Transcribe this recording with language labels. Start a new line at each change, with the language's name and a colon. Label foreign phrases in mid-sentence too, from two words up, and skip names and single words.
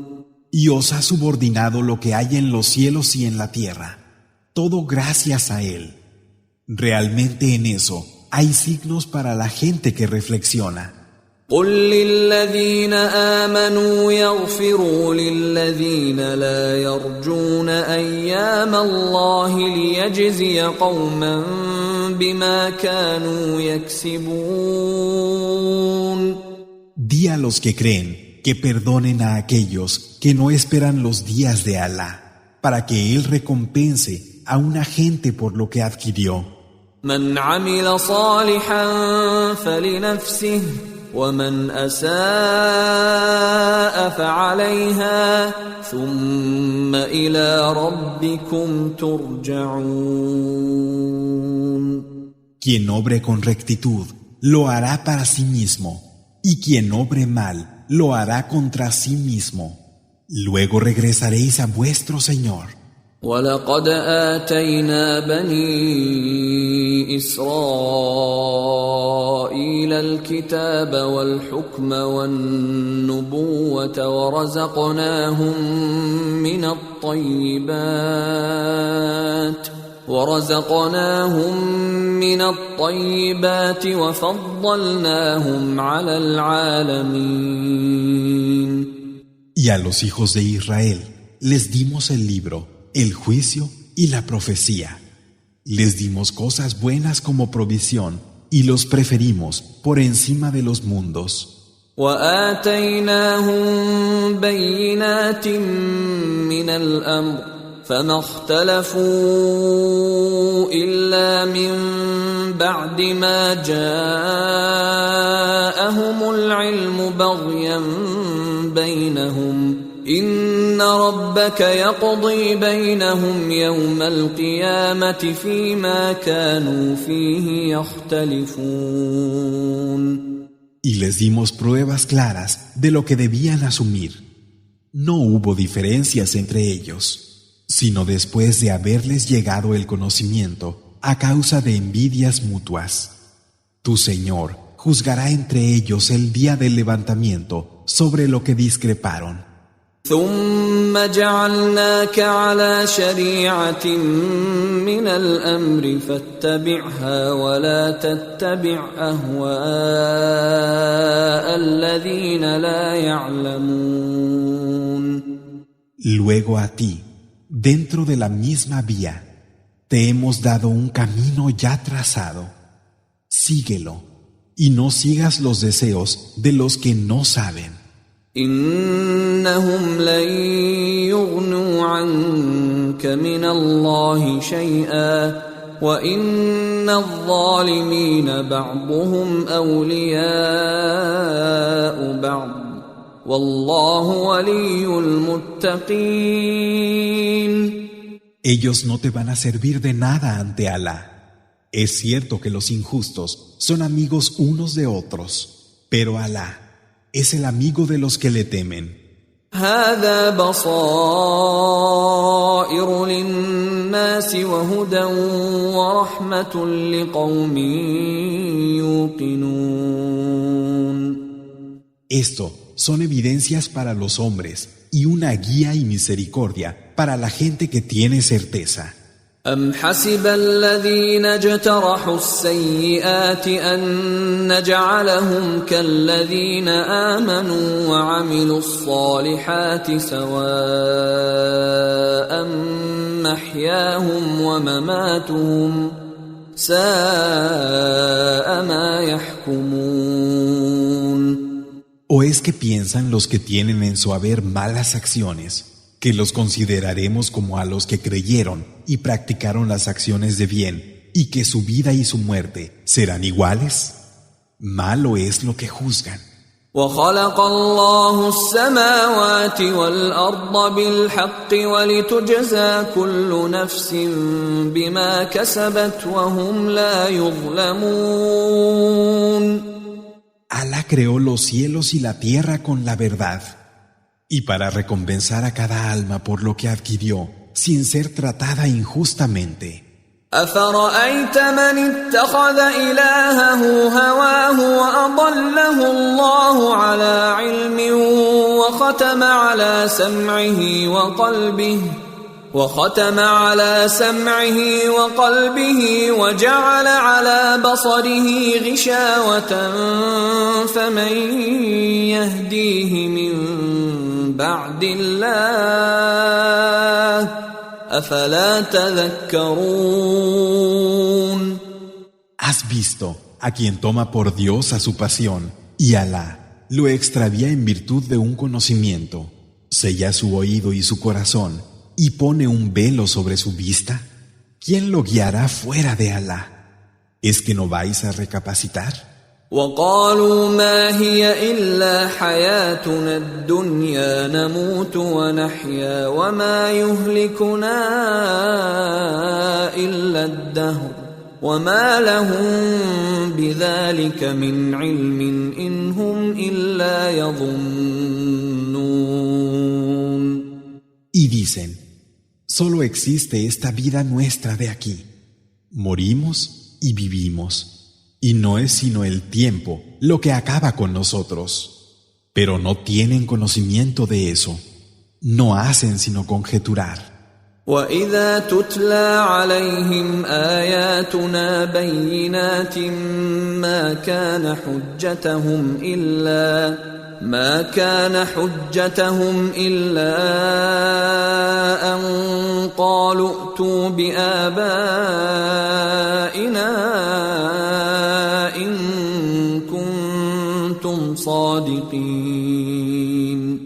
Spanish: Y os ha subordinado lo que hay en los cielos y en la tierra, todo gracias a Él. Realmente en eso hay signos para la gente que reflexiona.
Arabic: قل للذين آمنوا يغفروا للذين لا يرجون أيام الله ليجزي قوما بما كانوا يكسبون.
Spanish: Di a los que creen que perdonen a aquellos que no esperan los días de Alá, para que Él recompense a una gente por lo que adquirió.
Arabic: من عمل صالحا فلنفسه ومن أساء فعليها ثم إلى ربكم ترجعون.
Spanish: Quien obre con rectitud lo hará para sí mismo, y quien obre mal lo hará contra sí mismo. Luego regresaréis a vuestro Señor.
Arabic: ولقد آتينا بني إسرائيل الكتاب والحكم والنبوة ورزقناهم من الطيبات وفضلناهم على العالمين.
Spanish: Y a los hijos de Israel les dimos el libro, el juicio y la profecía. Les dimos cosas buenas como provisión y los preferimos por encima de los mundos.
Arabic: وآتيناهم بينات من الأمر فما اختلفوا إلا من بعد ما جاءهم العلم بغيا بينهم إن ربك يقضي بينهم يوم القيامة فيما كانوا فيه يختلفون.
Spanish: Y les dimos pruebas claras de lo que debían asumir. No hubo diferencias entre ellos, sino después de haberles llegado el conocimiento a causa de envidias mutuas. Tu Señor juzgará entre ellos el día del levantamiento sobre lo que discreparon.
Arabic: ثم جعلناك على شريعة من الأمر فاتبعها ولا تتبع أهواء الذين لا يعلمون.
Spanish: Luego a ti, dentro de la misma vía, te hemos dado un camino ya trazado. Síguelo y no sigas los deseos de los que no saben.
Arabic: إنهم لن يغنوا عنك من الله شيئا وإن الظالمين بعضهم أولياء بعض والله ولي المتقين.
Spanish: Ellos no te van a servir de nada ante Alá. Es cierto que los injustos son amigos unos de otros, pero Alá es el amigo de los que le temen.
Arabic: هذا بصائر للناس وهدى ورحمة لقوم يوقنون.
Spanish: Esto son evidencias para los hombres y una guía y misericordia para la gente que tiene certeza.
Arabic: أم حسب الذين اجترحوا السيئات أن نجعلهم كالذين آمنوا وعملوا الصالحات سواء محياهم ومماتهم ساء ما يحكمون.
Spanish: ¿O es que piensan los que tienen en su haber malas acciones que los consideraremos como a los que creyeron y practicaron las acciones de bien y que su vida y su muerte serán iguales? Malo es lo que juzgan.
Arabic: وخلق الله السماوات والأرض بالحق ولتجزى كل نفس بما كسبت وهم لا يظلمون.
Spanish: Alá creó los cielos y la tierra con la verdad, y para recompensar a cada alma por lo que adquirió, sin ser tratada injustamente.
Arabic: أفرأيت من اتخذ إلهه هواه وأضله الله على علم وختم على سمعه وقلبه وجعل على بصره غشاوة فمن يهديه من بعد الله أفلا تذكرون.
Spanish: ¿Has visto a quien toma por Dios a su pasión y Alá lo extravía en virtud de un conocimiento, sella su oído y su corazón y pone un velo sobre su vista? ¿Quién lo guiará fuera de Alá? ¿Es que no vais a recapacitar?
Arabic: وقالوا ما هي إلا حياتنا الدنيا نموت ونحيا وما يهلكنا إلا الدهر وما لهم بذلك من علم إن هم إلا يظنون.
Spanish: Y dicen, solo existe esta vida nuestra de aquí. Morimos y vivimos. Y no es sino el tiempo lo que acaba con nosotros. Pero no tienen conocimiento de eso. No hacen sino conjeturar.
Arabic: وَإِذَا تُتْلَى عَلَيْهِمْ آيَاتُنَا بَيِّنَاتٍ ما كان حجتهم إلا أن قالوا ائتوا بآبائنا إن كنتم صادقين.